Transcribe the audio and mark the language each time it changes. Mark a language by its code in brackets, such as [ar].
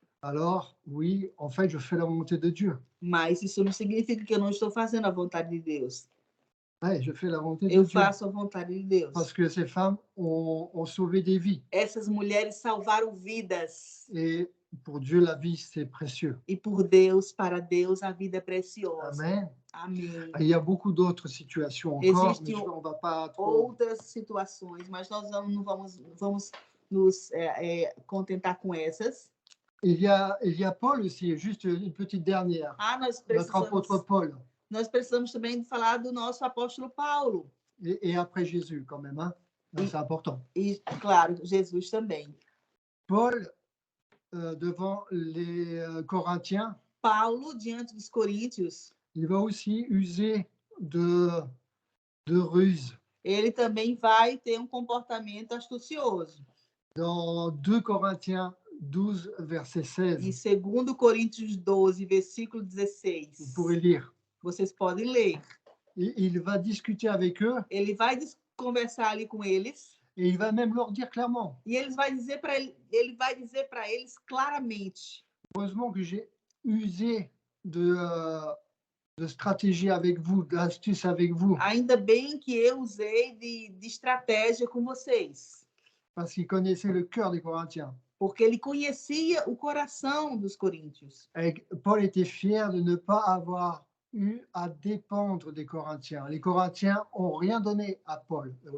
[fr] alors oui, en fait, je fais la volonté de Dieu. [pt] Mas isso não significa que eu não estou fazendo a vontade de Deus. [fr] Ouais, je fais la volonté de [pt] Eu [fr] Dieu. [pt] faço a vontade de Deus. [fr] Parce que ces femmes ont sauvé des vies. [pt] Essas mulheres salvaram vidas. [fr] Et pour Dieu, la vie, c'est précieux. [pt] E por Deus, para Deus, a vida é preciosa. [fr] Amen. [pt] Amém. [fr] Il y a beaucoup d'autres situations encore, mais on va pas trop... [pt] outras situações, mas nós não vamos nos contentar com essas. [fr] Il y a Paul aussi, juste une petite dernière. Notre apôtre Paul. [pt] Nós precisamos também falar do nosso apóstolo Paulo. [fr] Et après Jésus, quand même, hein? C'est important. [pt] E, claro, Jesus também. [fr] Paul, devant les Corinthiens, [pt] Paulo, diante dos coríntios, [fr] il va aussi user de ruse. [pt] Ele também vai ter um comportamento astucioso. [fr] Dans 2 Corinthiens 12, verset 16. [pt] Em 2 Coríntios 12, versículo 16. [fr] Vous pourrez lire. [pt] Vocês podem ler. [fr] Il va discuter avec eux. [pt] Ele vai conversar ali com eles. [fr] Et il va même leur dire clairement. [pt] E ele vai dizer para eles claramente. [fr] Heureusement que j'ai usé de stratégie avec vous, d'astuce avec vous. [pt] Ainda bem que eu usei de estratégia com vocês. [fr] Parce qu'il connaissait le cœur des Corinthiens. [pt] Porque ele conhecia o coração dos coríntios. [fr] Et Paul était fier de ne pas avoir eu à dépendre des Corinthiens. Les Corinthiens n'ont rien donné à Paul.